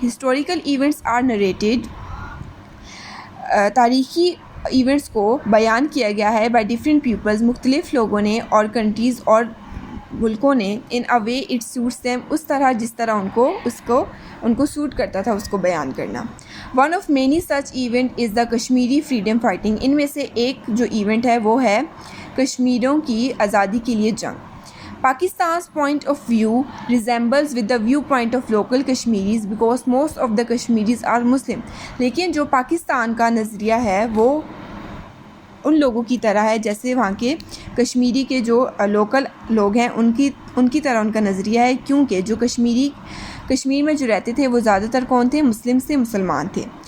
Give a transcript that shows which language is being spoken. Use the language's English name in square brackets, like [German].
[English] Historical events are narrated. [Urdu] تاریخی events کو بیان کیا گیا ہے [English] by different peoples, [Urdu] مختلف لوگوں نے اور کنٹریز اور ملکوں نے. [English] in a way it suits them, [Urdu] اس طرح جس طرح ان کو سوٹ کرتا تھا اس کو بیان کرنا. [English] One of many such event is the Kashmiri freedom fighting. [Urdu] ان میں سے ایک جو ایونٹ ہے وہ ہے کشمیریوں کی آزادی کے لیے جنگ. [English] Pakistan's point of view resembles with the viewpoint of local Kashmiris because most of the Kashmiris are Muslim. [Urdu] لیکن جو پاکستان کا نظریہ ہے وہ ان لوگوں کی طرح ہے جیسے وہاں کے کشمیری کے جو لوکل لوگ ہیں ان کی طرح ان کا نظریہ ہے، کیونکہ جو کشمیر میں جو رہتے تھے وہ زیادہ تر کون تھے؟ مسلم سے مسلمان تھے.